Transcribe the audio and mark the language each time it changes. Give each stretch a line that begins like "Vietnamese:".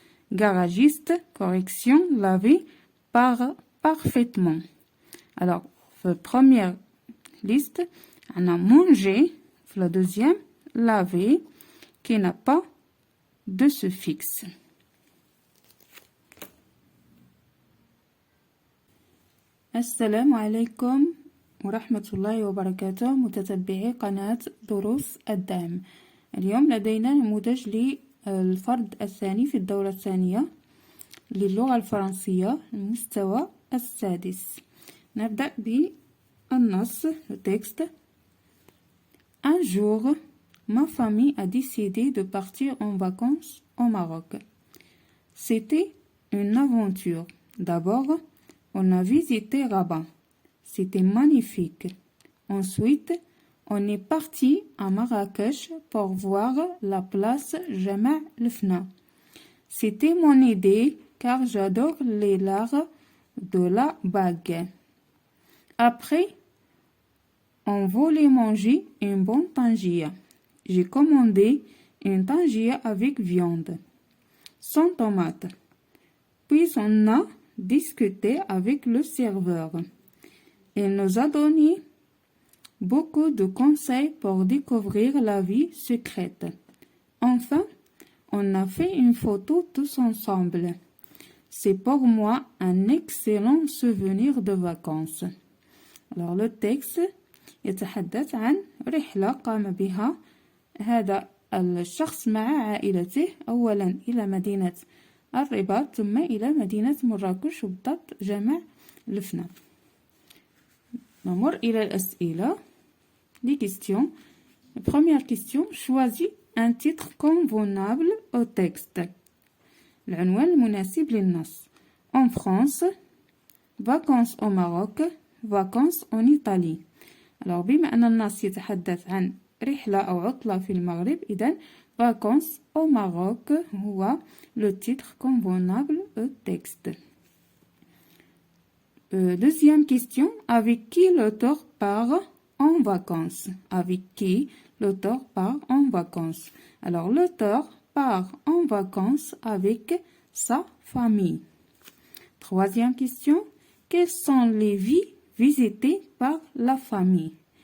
French: Garagiste, correction, laver, parfaitement. Alors, la première liste, on a mangé, la deuxième, laver, qui n'a pas de suffixe.
Arabic: السلام عليكم ورحمة الله وبركاته متتبعي قناة دروس الدعم. اليوم لدينا نموذج للفرد الثاني في الدورة الثانية للغة الفرنسية المستوى السادس. نبدأ بالنص التكست.
French: Un jour, ma famille a décidé de partir en vacances au Maroc. C'était une aventure. D'abord, on a visité Rabat. C'était magnifique. Ensuite, on est parti à Marrakech pour voir la place Jama' el-Fna. C'était mon idée car j'adore les l'art de la bague. Après, on voulait manger une bonne tangia. J'ai commandé une tangia avec viande, sans tomate. Puis on a discuté avec le serveur. Il nous a donné beaucoup de conseils pour découvrir la vie secrète. Enfin, on a fait une photo tous ensemble. C'est pour moi un excellent souvenir de vacances. Alors le texte
Arabic: يتحدث عن رحلة قام بها هذا الشخص مع عائلته أولا إلى مدينة الرباط ثم إلى مدينة مراكش وبالضبط جمع الفنا. نمر إلى الأسئلة.
French: Les questions. La première question, choisis un titre convenable au texte.
Arabic: العنوان المناسب للنص.
French: En France, vacances au Maroc, vacances en Italie.
Arabic: Alors بما أن النص يتحدث عن رحلة أو عطلة في المغرب إذن
French: vacances au Maroc
Arabic: هو
French: le titre convenable au texte. Deuxième question, avec qui l'auteur part en vacances? Avec qui l'auteur part en vacances? Alors l'auteur part en vacances avec sa famille. Troisième question, quelles sont les villes visitées par la famille?